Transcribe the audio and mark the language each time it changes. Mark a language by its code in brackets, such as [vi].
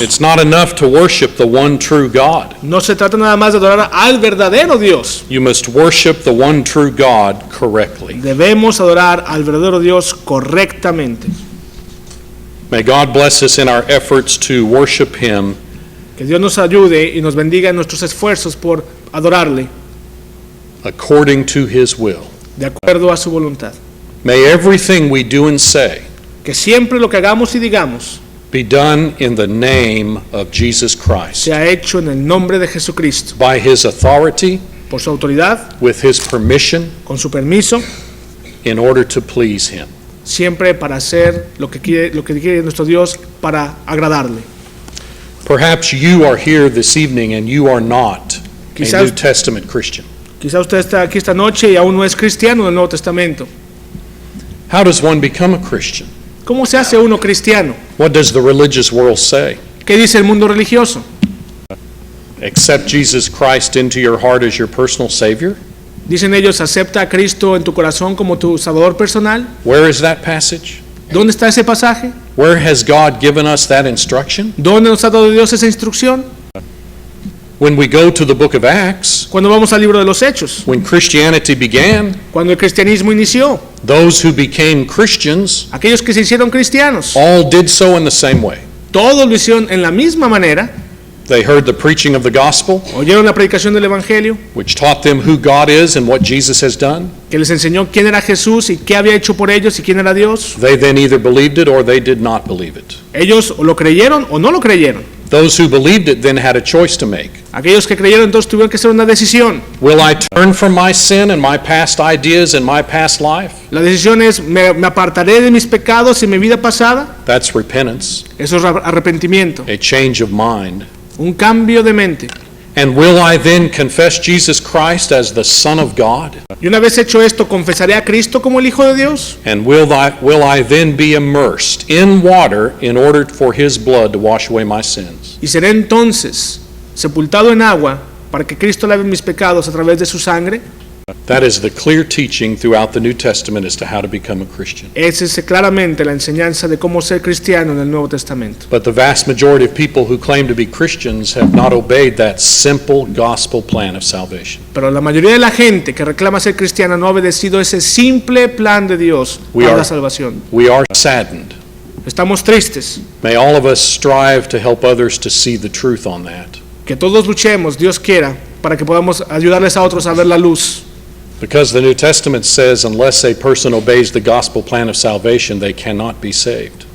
[en] It's not enough to worship the one true God. [es] No se trata nada más de adorar al verdadero Dios. [en] You must worship the one true God correctly. [es] Debemos adorar al verdadero Dios correctamente. [en] May God bless us in our efforts to worship Him [es] Que Dios nos ayude y nos bendiga en nuestros esfuerzos por adorarle [en] according to His will. [es] de acuerdo a su voluntad. [en] May everything we do and say [es] Que siempre lo que hagamos y digamos [en] be done in the name of Jesus Christ, [es] sea hecho en el nombre de Jesucristo, [en] by His authority, [es] por su autoridad, [en] with His permission, [es] con su permiso, [en] in order to please Him. [es] siempre para hacer lo que quiere nuestro Dios, para agradarle. [en] Perhaps you are here this evening and you are not a [es] Quizás- [en] New Testament Christian. [es] Quizá usted está aquí esta noche y aún no es cristiano del Nuevo Testamento. [en] How does one become a Christian? [es] ¿Cómo se hace uno cristiano? [en] What does the religious world say? [es] ¿Qué dice el mundo religioso? [en] Accept Jesus Christ into your heart as your personal Savior? [es] Dicen ellos, acepta a Cristo en tu corazón como tu Salvador personal. [en] Where is that passage? [es] ¿Dónde está ese pasaje? [en] Where has God given us that instruction? [es] ¿Dónde nos ha dado Dios esa instrucción? [en] When we go to the book of Acts, [es] Cuando vamos al libro de los Hechos, [en] when Christianity began, [es] cuando el cristianismo inició, [en] those who became Christians [es] aquellos que se hicieron cristianos, [en] all did so in the same way. [es] todos lo hicieron en la misma manera. [en] They heard the preaching of the gospel, [es] Oyeron la predicación del Evangelio, [en] which taught them who God is and what Jesus has done. [es] que les enseñó quién era Jesús y qué había hecho por ellos y quién era Dios. [en] They then either believed it or they did not believe it. [es] Ellos o lo creyeron o no lo creyeron. [en] Those who believed it then had a choice to make. [es] Aquellos que creyeron entonces tuvieron que hacer una decisión. [en] Will I turn from my sin and my past ideas and my past life? [es] La decisión es, me apartaré de mis pecados y mi vida pasada. [en] That's repentance, [es] Eso es arrepentimiento, [en] a change of mind. [es] un cambio de mente. [en] And will I then confess Jesus Christ as the Son of God? [es] Y una vez hecho esto, ¿confesaré a Cristo como el Hijo de Dios? [en] And will I then be immersed in water in order for His blood to wash away my sins? [es] Y seré entonces sepultado en agua para que Cristo lave mis pecados a través de su sangre. [en] That is the clear teaching throughout the New Testament as to how to become a Christian. [es] Esa es claramente la enseñanza de cómo ser cristiano en el Nuevo Testamento. [en] But the vast majority of people who claim to be Christians have not obeyed that simple gospel plan of salvation. [es] Pero la mayoría de la gente que reclama ser cristiana no ha obedecido ese simple plan de Dios para la salvación. [en] We are saddened. [es] Estamos tristes. [en] May all of us strive to help others to see the truth on that. [es] Que todos luchemos, Dios quiera, para que podamos ayudarles a otros a ver la luz. [en] Because the New Testament says unless a person obeys the gospel plan of salvation, they cannot be saved.